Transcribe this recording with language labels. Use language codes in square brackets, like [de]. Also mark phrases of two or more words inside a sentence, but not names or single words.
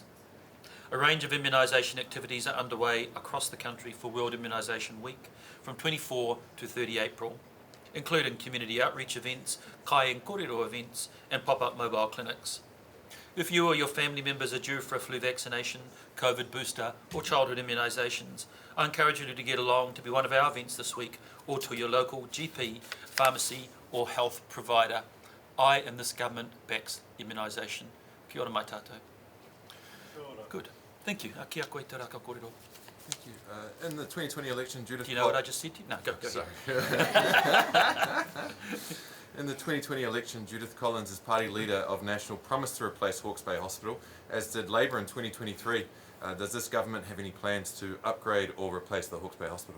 [en] A range of immunisation activities are underway across the country for World Immunisation Week from 24 to 30 April, including community outreach events, kai and kōrero events, and pop-up mobile clinics. If you or your family members are due for a flu vaccination, COVID booster or childhood immunisations, I encourage you to get along to one of our events this week or to your local GP, pharmacy or health provider. I and this government backs immunisation. [mi] Kia ora mai tātou. [en] Good. Thank you. [mi] Kia koe te raka kōrero. [en] Thank you. In the 2020 election, Judith... Do you know what I just said to you? No, go ahead. In the 2020 election, Judith Collins is party leader of National promised to replace Hawke's Bay Hospital, as did Labour in 2023. Does this government have any plans to upgrade or replace the Hawke's Bay Hospital?